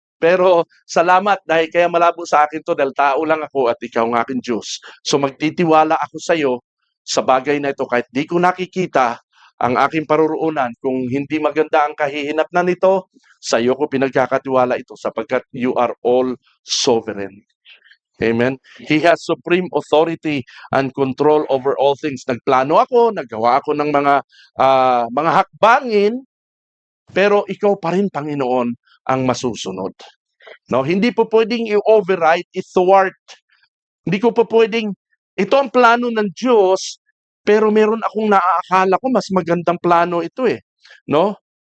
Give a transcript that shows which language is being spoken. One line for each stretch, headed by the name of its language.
Filipino: Pero salamat dahil kaya malabo sa akin to dahil tao lang ako at ikaw ang aking Diyos. So magtitiwala ako sa iyo sa bagay na ito kahit di ko nakikita ang aking paruroonan. Kung hindi maganda ang kahihinatnan nito, sa iyo ko pinagkakatiwala ito sapagkat
English: you are all sovereign. Amen? He has supreme authority and control over all things.
Filipino: Nagplano ako, naggawa ako ng mga hakbangin, pero ikaw pa rin, Panginoon, ang masusunod. No, hindi po pwedeng i-override, i-thwart. Hindi ko po pwedeng, ito ang plano ng Diyos, pero meron akong naaakala ko mas magandang plano ito eh. No?